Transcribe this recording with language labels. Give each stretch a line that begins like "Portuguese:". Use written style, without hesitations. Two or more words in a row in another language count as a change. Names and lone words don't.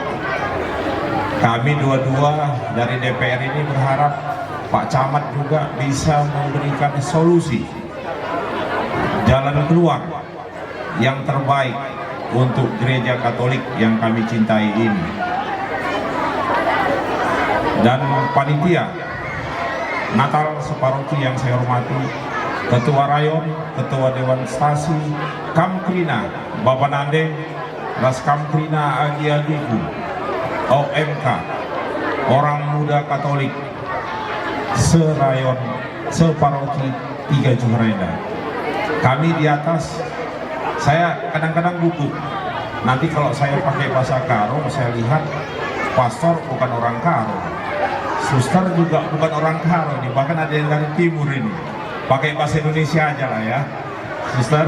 Indonesian: Kami dua-dua dari DPR ini berharap Pak Camat juga bisa memberikan solusi, jalan keluar yang terbaik untuk Gereja Katolik yang kami cintai ini. Dan panitia Natal separoki yang saya hormati, Ketua Rayon, Ketua Dewan Stasi, Kamkrina, Bapak Nande,
Batak Karo: Ras Kamkrina Agi-Agiku,
Indonesian: OMK, Orang Muda Katolik, Serayon, Separoki 3 Johar. Kami di atas, saya kadang-kadang gugup. Nanti kalau saya pakai bahasa Karo, saya lihat pastor bukan orang Karo, suster juga bukan orang Karo nih, bahkan ada yang dari timur ini. Pakai bahasa Indonesia aja lah ya, suster.